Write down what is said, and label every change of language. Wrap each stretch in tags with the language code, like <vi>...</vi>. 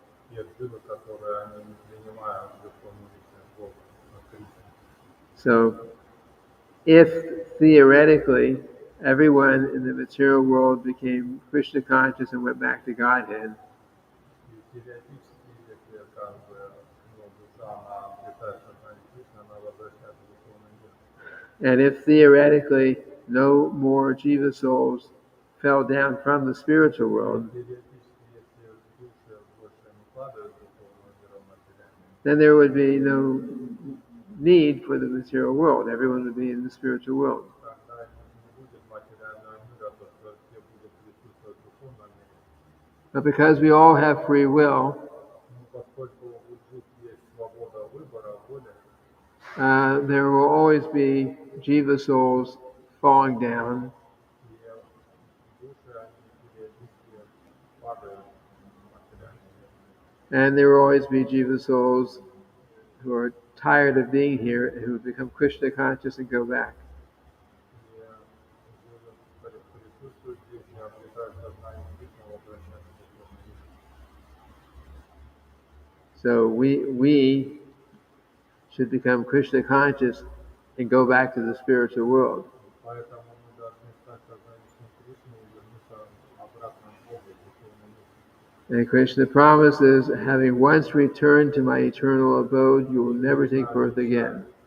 <ru>тех жилах, которые они не принимают духовную Бога, Христа.</ru> <en>So, if theoretically everyone in the material world became Krishna conscious and went back to Godhead,</en> <ru>И теоретически, если как бы душа, она обретает сознание Кришны, она возвращается в духовный мир.</ru> <en>and if theoretically no more Jiva souls fell down from the spiritual world,</en> <ru>Теоретически, если души больше не падают в духовный мир материальный,</ru> <en>then there would be no need for the material world. Everyone would be in the spiritual world.</en> <ru>тогда не будет материального мира, то все будут присутствовать в духовном мире.</ru> <en>But because we all have free will,</en> <ru>Но поскольку у душ есть свобода выбора, воли,</ru> <en>there will always be Jiva souls falling down,</en> <ru>и души, они периодически падают в материальный мир.</ru> <en>and there will always be Jiva souls who are tired of being here, who become Krishna conscious and go back.</en> <ru>И присутствуют здесь, не обретают сознание Кришны, возвращаются в духовный мир.</ru> <en>So we should become Krishna conscious and go back to the spiritual world.</en> <ru>Поэтому мы должны стать сознанием Кришны и вернуться обратно к Богу, в духовный мир.</ru> <en>And Krishna promises, having once returned to my eternal abode, you will never take birth again.</en>